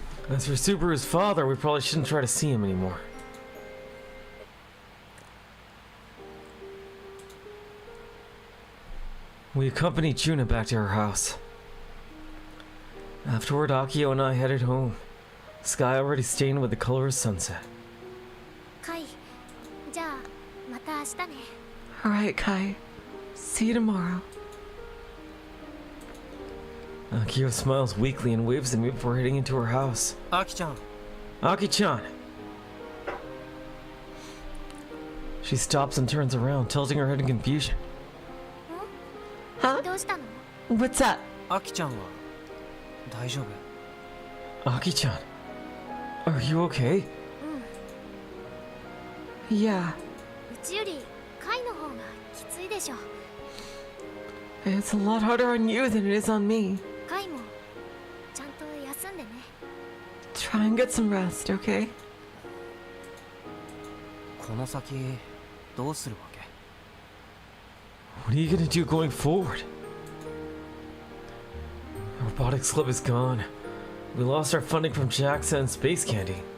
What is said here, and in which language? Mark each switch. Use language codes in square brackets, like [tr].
[en] As for Subaru's father, we probably shouldn't try to see him anymore. We accompanied Juna back to her house. Afterward, Akio and I headed home. The sky already stained with the color of sunset. [ja] カイ、じゃあまた明日ね。 [en] Alright, Kai. See you tomorrow. Akio smiles weakly and waves at me before heading into her house. [ja] アキちゃん、 [en] Aki-chan! She stops and turns around, tilting her head in confusion. Huh? [ja] どうしたの？ [en] What's up? [ja] アキちゃんは大丈夫？ [en] Aki-chan, are you okay? Yeah, [ja] うちよりカイの方がきついでしょ。 [en] it's a lot harder on you than it is on me. [ja] カイもちゃんと休んでね。 [en] Try and get some rest, okay? [ja] この先どうするわけ？ [en] What are you gonna do going forward? Our robotics club is gone. We lost our funding from JAXA and Space Candy.